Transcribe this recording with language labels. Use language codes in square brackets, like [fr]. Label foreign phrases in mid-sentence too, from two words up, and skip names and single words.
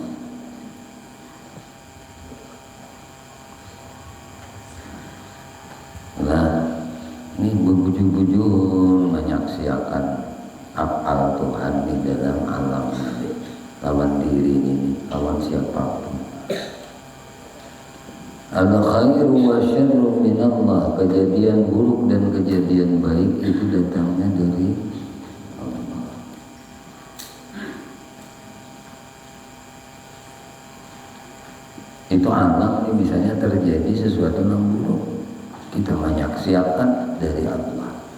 [id] Lah ini bujur-bujur menyaksikan afal Tuhan di dalam alam ini, lawan diri ini, lawan siapapun. [ar] الخير والشر من الله, [id] kejadian buruk dan kejadian baik itu datangnya dari Allah. Itu alam ini misalnya terjadi sesuatu yang buruk, kita menyaksikan dari Allah.